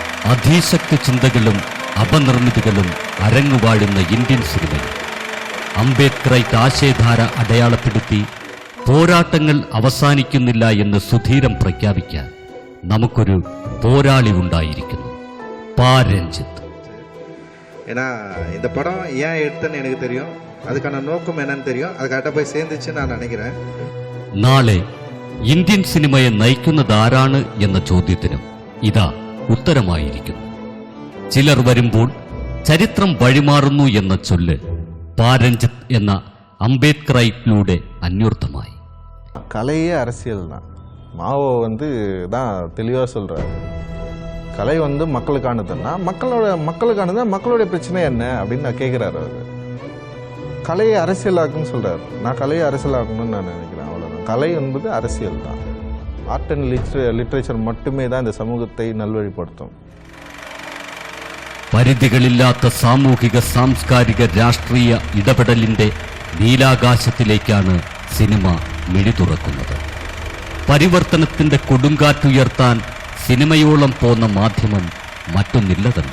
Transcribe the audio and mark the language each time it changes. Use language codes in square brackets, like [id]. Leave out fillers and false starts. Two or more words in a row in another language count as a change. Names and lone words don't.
[ml] അധീശക്തി ചിന്തകളും അപനിർമ്മിതികളും അരങ്ങുവാഴുന്ന ഇന്ത്യൻ സിനിമയിൽ അംബേദ്കറൈറ്റ് ആശയധാര അടയാളപ്പെടുത്തി പോരാട്ടങ്ങൾ അവസാനിക്കുന്നില്ല എന്ന് സുധീരം പ്രഖ്യാപിക്കാൻ നമുക്കൊരു പോരാളി ഉണ്ടായിരിക്കുന്നു. പ. രഞ്ജിത്ത്. [ta] ஏன்னா இந்த படம் ஏன் எடுத்தேன்னு எனக்கு தெரியும், அதுக்கான நோக்கம் என்னன்னு தெரியும், அது கரெக்டாக போய் சேர்ந்துச்சு நான் நினைக்கிறேன். [ml] നാളെ ഇന്ത്യൻ സിനിമയെ നയിക്കുന്നതാരാണ് എന്ന ചോദ്യത്തിനും ഇതാ ഉത്തരമായിരിക്കുന്നു. ചിലർ വരുമ്പോൾ ചരിത്രം വഴിമാറുന്നു എന്ന ചൊല്ല് പ. രഞ്ജിത്ത് എന്ന അംബേദ്കറൈറ്റിലൂടെ അന്വർത്ഥമായി. [ta] கலையே அரசியல் தான். மாவோ தான் தெளிவாக சொல்கிறார். கலை மக்களுக்கானதுன்னா மக்களுக்கானது மக்களுடைய பிரச்சனை என்ன அப்படின்னு நான் கேட்குறாரு. அவர் கலையை அரசியலாக்குன்னு சொல்கிறார். நான் கலையை அரசியலாக்கணும்னு நான் நினைக்கிறேன். அவ்வளோதான். கலை என்பது அரசியல் தான். [en] art and literature [ta] மட்டுமே தான் இந்த சமூகத்தை நல்வழிப்படுத்தும். [ml] പരിധികളില്ലാത്ത സാമൂഹിക സാംസ്കാരിക രാഷ്ട്രീയ ഇടപെടലിന്റെ നീലാകാശത്തിലേക്കാണ് സിനിമ മിഴി തുറക്കുന്നത്. പരിവർത്തനത്തിന്റെ കൊടുങ്കാറ്റുയർത്താൻ സിനിമയോളം പോന്ന മാധ്യമം മറ്റൊന്നില്ല തന്നെ.